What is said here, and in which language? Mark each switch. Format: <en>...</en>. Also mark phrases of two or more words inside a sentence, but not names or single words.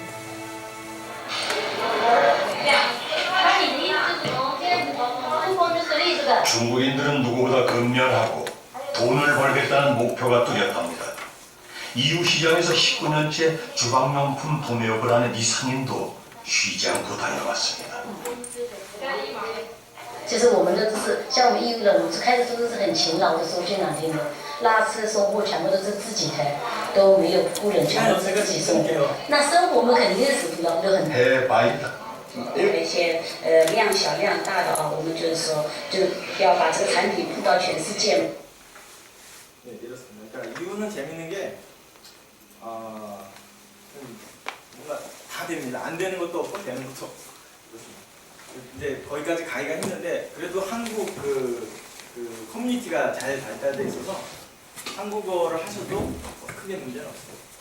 <ko>중국인들은 누구보다 근면하고 돈을 벌겠다는 목표가 뚜렷합니다. 이웃시장에서 19년째 주방용품 도매업을 하는 이 상인도 쉬지 않고 다녀왔습니다.</ko> <zh>其实我们的就是像我们义乌的，我们开始都是很勤劳的，说句难听的，拉车收货全部都是自己开，都没有雇人，全部是自己送货。那生活我们肯定是苦的，就很。有一些量小量大的我们就是说，就要把这个产品铺到全世界。</zh> <ko>네, 이렇습니다. 그러니까 이유는 재밌는 게 뭔가 다 됩니다. 안 되는 것도 없고 되는 것도 없고 그렇습니다. 이제 거기까지 가기가 힘든데 그래도 한국 그 커뮤니티가 잘 발달돼 있어서 한국어를 하셔도 크게 문제는 없어요.</ko>